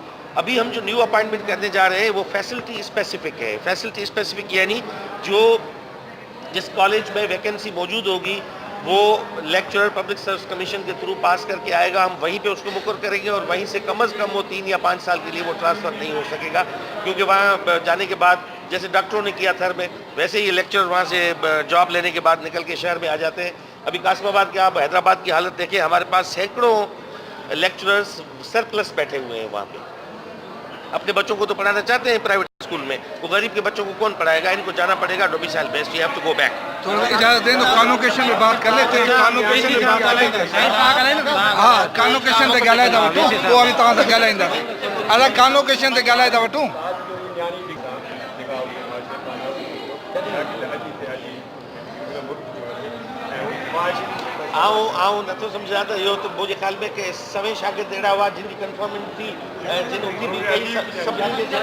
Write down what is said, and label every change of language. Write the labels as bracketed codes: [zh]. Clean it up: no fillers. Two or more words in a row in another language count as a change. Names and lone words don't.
[ur] ابھی ہم جو نیو اپائنٹمنٹ کرنے جا رہے ہیں وہ [en] facility specific [ur] ہے، [en] facility specific [ur] یعنی جس کالج میں ویکنسی موجود ہوگی وہ لیکچرر پبلک سروس کمیشن کے تھرو پاس کر کے آئے گا، ہم وہیں پہ اس کو مقرر کریں گے، اور وہیں سے کم از کم وہ 3 یا 5 سال کے لیے وہ ٹرانسفر نہیں ہو سکے گا، کیونکہ وہاں جانے کے بعد جیسے ڈاکٹروں نے کیا تھر میں ویسے ہی لیکچرر وہاں سے جاب لینے کے بعد نکل کے شہر میں آ جاتے ہیں۔ ابھی قاسم آباد کے آپ حیدرآباد کی حالت دیکھیں, ہمارے پاس سینکڑوں لیکچررز سرپلس بیٹھے ہوئے ہیں وہاں پہ. اپنے بچوں کو تو پڑھانا چاہتے ہیں پرائیویٹ اسکول میں, وہ غریب کے بچوں کو کون پڑھائے گا؟ ان کو جانا پڑے گا [en] domicile based, you have to go back. [ur] تھوڑا اجازت دیں تو کانوکیشن میں بات کر لیتے ہیں. کانوکیشن میں بات ہاں [sd] کانوکیشن تے ॻाल्हाए था वठूं, पोइ वरी तव्हां सां ॻाल्हाईंदासीं. असां कॉन्वोकेशन ते ॻाल्हाए था वठूं. आऊं नथो सम्झां त इहो त मुंहिंजे ख़्याल में के सभई शागिर्द अहिड़ा हुआ जिन जी कंफर्मेंट थी, जिन उथी बि कई सभिनी खे.